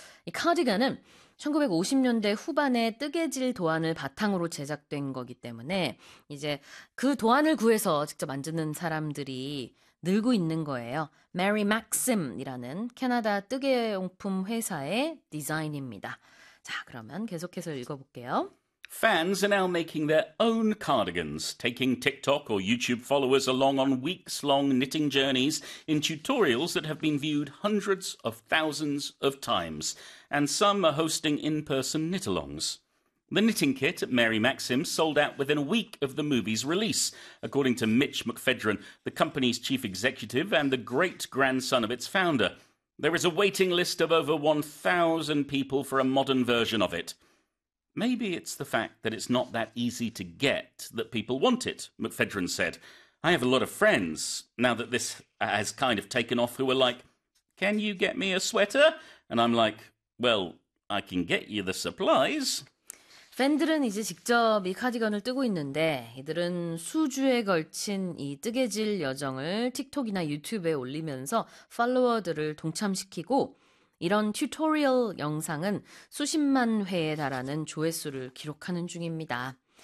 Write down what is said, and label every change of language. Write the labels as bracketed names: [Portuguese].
[Korean] 이 cardigan은 1950년대 후반에 뜨개질 도안을 바탕으로 제작된 거기 때문에 이제 그 도안을 구해서 직접 만드는 사람들이 늘고 있는 거예요. 메리 맥심이라는 캐나다 뜨개용품 회사의 디자인입니다. 자, 그러면 계속해서 읽어볼게요. [English] Fans are now making their own cardigans, taking TikTok or YouTube followers along on weeks-long knitting journeys in tutorials that have been viewed hundreds of thousands of times, and some are hosting in-person knit-alongs. The knitting kit at Mary Maxim sold out within a week of the movie's release, according to Mitch McFedrin, the company's chief executive and the great-grandson of its founder. There is a waiting list of over 1,000 people for a modern version of it. Maybe it's the fact that it's not that easy to get that people want it, McFedrin said. I have a lot of friends now that this has kind of taken off who are like, "Can you get me a sweater?" And I'm like, "Well, I can get you the supplies." [Korean] 팬들은 이제 직접 이 카디건을 뜨고 있는데 이들은 수주에 걸친 이 뜨개질 여정을 틱톡이나 유튜브에 올리면서 팔로워들을 동참시키고 이런 튜토리얼 영상은 수십만 회에 달하는 조회수를 기록하는 중입니다.